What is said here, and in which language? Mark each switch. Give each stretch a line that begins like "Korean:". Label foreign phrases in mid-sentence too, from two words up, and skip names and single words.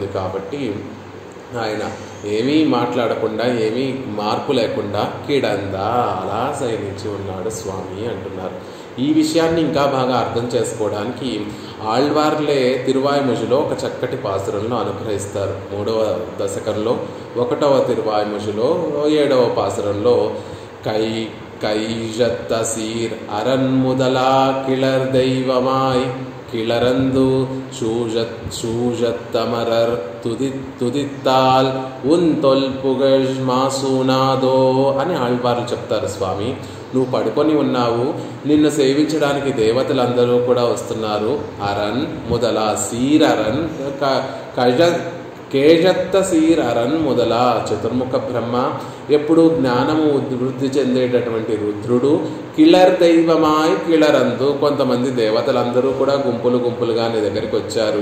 Telugu: కాబట్టి ఆయన ఏమీ మాట్లాడకుండా, ఏమీ మార్పు లేకుండా కిడందా అలా శయనించి ఉన్నాడు స్వామి అంటున్నారు. ఈ విషయాన్ని ఇంకా బాగా అర్థం చేసుకోవడానికి ఆళ్వార్లే తిరువాయిముజిలో ఒక చక్కటి పాసురంలో అనుగ్రహిస్తారు. 3వ దశకంలో 1వ తిరువాయిముజిలో 7వ పాసురంలో
Tamil: கைஜத்த சீர் அரண்முதலா கிளர் தெய்வமாய் கிளரந்து சூழத்தமரர் துதித்தால் உன் தொல்புகழ் மாசூணாதோ
Telugu: అని ఆళ్వార్లు చెప్తారు. స్వామి, నువ్వు పడుకొని ఉన్నావు, నిన్ను సేవించడానికి దేవతలందరూ కూడా వస్తున్నారు.
Tamil: அரன் முதலா சீர் அரன் கேழ்த்த சீர் அரன் முதலா
Telugu: చతుర్ముఖ బ్రహ్మ, ఎప్పుడు జ్ఞానము వృద్ధి చెందేటటువంటి రుద్రుడు,
Tamil: கிளர் தெய்வமாய் கிளர்ந்து,
Telugu: కొంతమంది దేవతలందరూ కూడా గుంపులు గుంపులుగా నీ దగ్గరికి వచ్చారు.